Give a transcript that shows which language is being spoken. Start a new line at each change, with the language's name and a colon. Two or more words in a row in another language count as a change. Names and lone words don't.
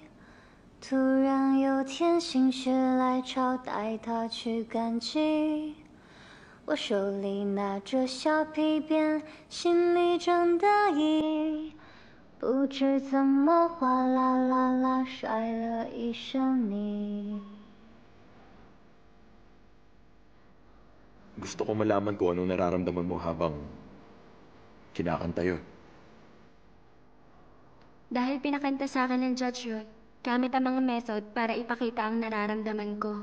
Chinese: 突然有天心血来潮，带它去赶集。我手里拿着小皮鞭，心里正得意。不知怎么哗啦啦啦，摔了一身泥。
Filipino: Gusto ko malaman kung anong nararamdaman mo habang kinakanta yun. Dahil pinakanta sa akin ng judge yun, gamit ang mga method para ipakita ang nararamdaman ko.